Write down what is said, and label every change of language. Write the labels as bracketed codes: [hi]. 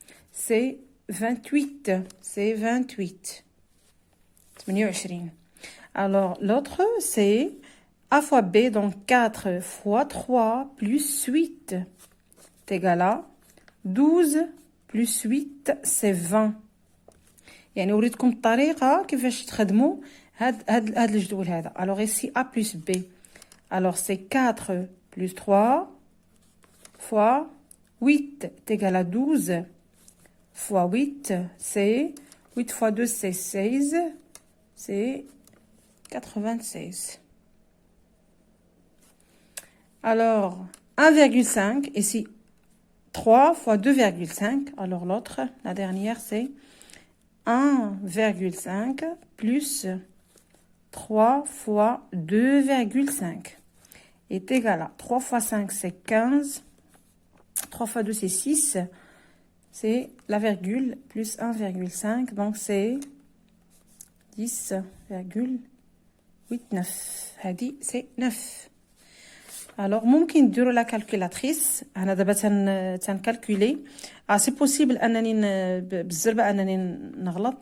[fr] C'est 28. C'est 28. 28. Alors, l'autre, c'est A fois B, donc 4 fois 3 plus 8 est égal à 12 plus 8, c'est 20. [ar] يعني وريتكم الطريقة كيفاش تخدموا هاد الجدول هذا. [fr] Alors ici A plus B. Alors c'est 4 plus 3 fois 8 est égal à 12 fois 8, c'est 8 fois 2, c'est 16. C'est 96. Alors, 1,5, ici, 3 fois 2,5. Alors, l'autre, la dernière, c'est 1,5 plus 3 fois 2,5 est égal à 3 fois 5, c'est 15. 3 fois 2, c'est 6. C'est la virgule plus 1,5. Donc, c'est 10,89. هذه c'est 9. Alors, [ar] ممكن نديروا [fr] la calculatrice. [ar] أنا دابا تنكالكولي. [fr] C'est possible [ar] أنني بالزربة أنني نغلط.